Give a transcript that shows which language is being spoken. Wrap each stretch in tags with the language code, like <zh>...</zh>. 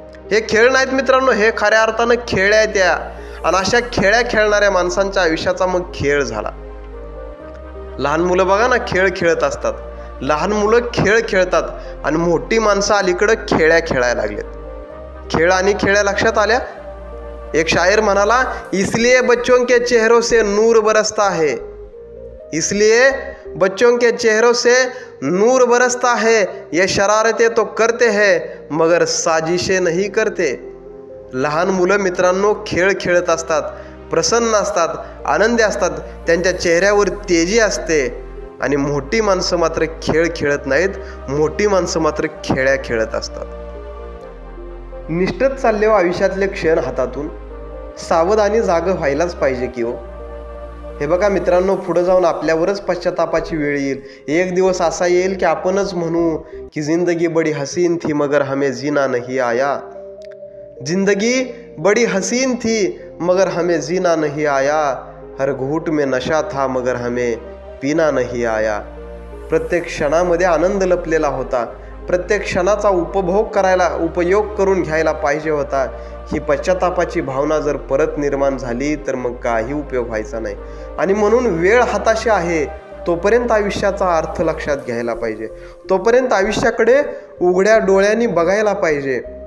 <mr>हे खेळ नाहीत मित्रांनो, हे खऱ्या अर्थानं खेळ आहेत त्या. आणि अशा खेळ्या खेळणाऱ्या माणसांच्या आयुष्याचा मग खेळ झाला. लहान मुलं बघा ना खेळ खेळत असतात, लहान मुलं खेळ खेळतात आणि मोठी माणसं अलीकडं खेळ्या खेळायला लागलेत. खेळ आणि खेळ्या लक्षात आल्या. एक शायर म्हणाला,</mr> <hi>इसलिए बच्चों के चेहरों से नूर बरसता है, इसलिए बच्चों के चेहरों से नूर बरसता है, ये शरारतें तो करते हैं मगर साजिशें नहीं करते.</hi> <mr>लहान मुलं मित्रांनो खेळ खेळत असतात, प्रसन्न असतात, आनंदी असतात, त्यांच्या चेहऱ्यावर तेजी असते. आणि मोठी माणसं मात्र खेळ खेळत नाहीत, मोठी माणसं मात्र खेळ्या खेळत असतात. निष्ठत चालले हो आयुष्यातले क्षण हातातून. सावध आणि जागं व्हायलाच पाहिजे की हो. हे बघा मित्रांनो, पुढे जाऊन आपल्यावरच पश्चातापाची वेळ येईल. एक दिवस असा येईल की आपणच म्हणू की</mr> <hi>जिंदगी बडी हसीन थी मगर हमें जीना नहीं आया, जिंदगी बडी हसीन थी मगर हमें जीना नहीं आया, हर घूट में नशा था मगर हमें पीना नहीं आया.</hi> <mr>प्रत्येक क्षणामध्ये आनंद लपलेला होता, प्रत्येक क्षणाचा उपयोग करून घ्यायला पाहिजे होता. ही पश्चातापाची भावना जर परत निर्माण झाली तर मग काही उपयोग व्हायचा नाही. आणि म्हणून वेळ हाताशी आहे तोपर्यंत आयुष्याचा अर्थ लक्षात घ्यायला पाहिजे, तोपर्यंत आयुष्याकडे उघड्या डोळ्यांनी बघायला पाहिजे.</mr>